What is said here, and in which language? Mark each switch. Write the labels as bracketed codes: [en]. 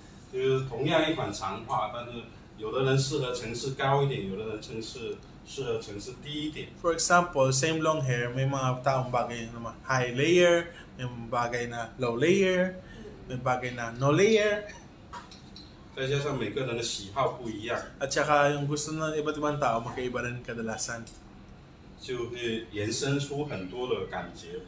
[zh] 就是同样一款长发，但是有的人适合层次高一点，有的人适合层次低一点。 [en] For example, same long hair, [tl] may mga taong bagay na high layer, may bagay na low layer, may bagay na no layer. [zh] 再加上每个人的喜好不一样， [tl] At saka yung gusto ng iba't ibang tao, magkaiba rin kadalasan. [zh] 就会延伸出很多的感觉。